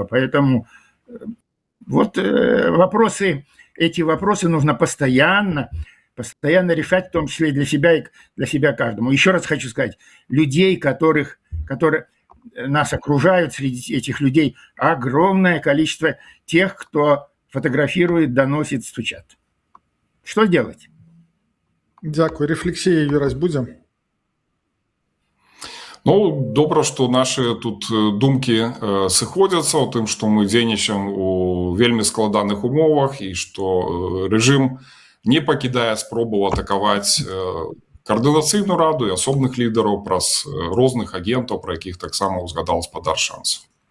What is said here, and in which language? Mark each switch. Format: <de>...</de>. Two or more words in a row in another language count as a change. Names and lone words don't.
<ru>Поэтому вот эти вопросы нужно постоянно решать, в том числе и для себя каждому. Еще раз хочу сказать, людей, которые нас окружают, среди этих людей огромное количество тех, кто фотографирует, доносит, стучат. Что делать?</ru> <uk>Дякую. Рефлексія,</uk> <be>Юрась, будзе? Ну, добра, што нашы тут думкі сыходзяцца ў тым, што мы дзейнічаем у вельмі складаных умовах і што рэжым не пакідае спробаў атакаваць Координаційную раду і асобных лідараў праз розных агентаў, пра якіх таксама ўзгадаў спадар Шанцаў.</be>